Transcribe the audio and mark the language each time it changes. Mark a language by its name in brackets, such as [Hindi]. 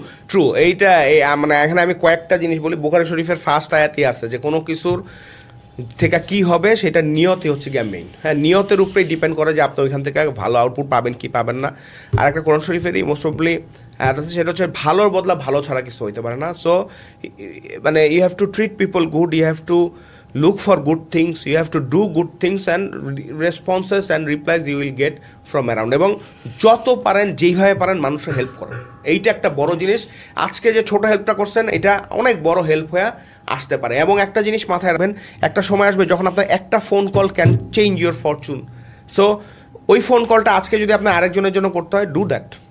[Bangla] True. এইটা মানে এখানে আমি কয়েকটা জিনিস বলি। বুখারী শরীফের ফার্স্ট আয়াতই আছে যে কোনো কিছুর থেকে কি হবে সেটা নিয়তে হচ্ছে গিয়ে মেইন। হ্যাঁ, নিয়তের উপরেই ডিপেন্ড করে যে আপনি ওইখান থেকে ভালো আউটপুট পাবেন কি পাবেন না। আর একটা কোরআন শরীফেরই মোস্ট প্রবলি সেটা হচ্ছে ভালোর বদলা ভালো ছাড়া কিছু হইতে পারে না। [English] So মানে you have to treat people good, you have to look for good things, you have to do good things, and responses and replies you will get from around. [Bangla] এবং যত পারেন যেইভাবে পারেন মানুষের হেল্প করেন, এইটা একটা বড় জিনিস। আজকে যে ছোট হেল্পটা করছেন, এটা অনেক বড় হেল্প হয়ে আসতে পারে। এবং একটা জিনিস মাথায় রাখবেন, একটা সময় আসবে যখন আপনার একটা phone call [English] Can change your fortune. [Bangla] So ওই ফোন কলটা আজকে যদি আপনার আরেকজনের জন্য করতে হয়, [English] Do that.